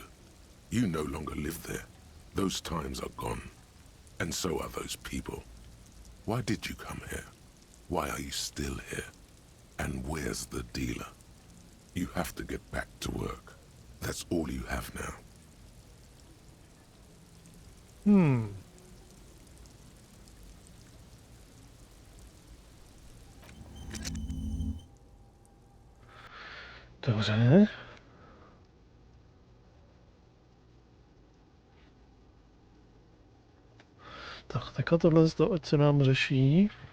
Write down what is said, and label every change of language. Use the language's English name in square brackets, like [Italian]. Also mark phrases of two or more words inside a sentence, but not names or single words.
[English] You no longer live there. Those times are gone. And so are those people. Why did you come here? Why are you still here? And where's the dealer? You have to get back to work. That's all you have now. [Czech] Dobře. Tak, teďka tohle ať se nám řeší.